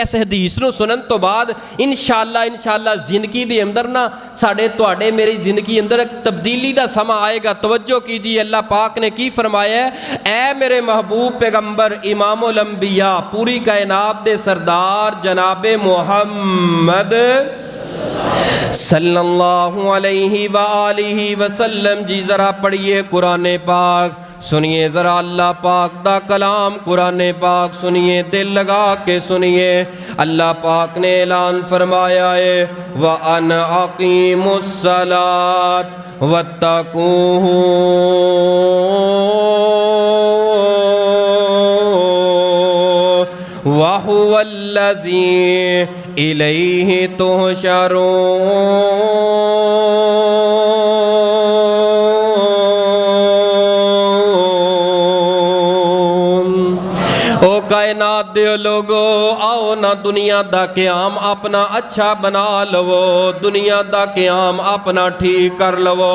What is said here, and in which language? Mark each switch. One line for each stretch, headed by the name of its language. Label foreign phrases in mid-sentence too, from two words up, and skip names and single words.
Punjabi: اس حدیث نوں سنن توں بعد ان شاء اللہ زندگی دے اندر نہ ساڈے تہاڈے میری زندگی اندر اک تبدیلی دا سماں آئے گا. توجہ کیجیے اللہ پاک نے کی فرمایا ہے، اے میرے محبوب پیغمبر امام الانبیاء، پوری کائنات دے سردار جناب محمد
Arabic: صلى الله عليه وآله وسلم
Punjabi: جی، ذرا پڑھیے قرآن پاک، سنیے ذرا اللہ پاک دا کلام قرآن پاک سنیے، دل لگا کے سنیے. اللہ پاک نے اعلان فرمایا ہے,
Arabic: وأن أقيموا الصلاة واتقوه وهو الذي إليه تحشرون.
Punjabi: او کائنات دے لوکو، آؤ نا دنیا دا قیام اپنا اچھا بنا لوو، دنیا دا قیام اپنا ٹھیک کر لوو.